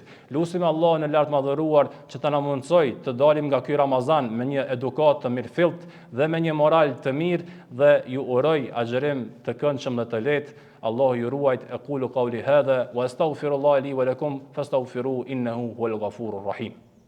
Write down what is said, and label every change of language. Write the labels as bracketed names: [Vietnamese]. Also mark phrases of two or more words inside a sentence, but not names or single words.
[Albanian] Lutim Allahun e lartë madhëruar që të na mundsoj të dalim nga ky Ramazan me një edukat të mirëfillt dhe me një moral të mirë, dhe ju uroj agjerim të këndshëm dhe të lehtë. Allahu ju ruajt. [Arabic] أقول قولي هذا وأستغفر الله لي ولكم فاستغفروه إنه هو الغفور الرحيم.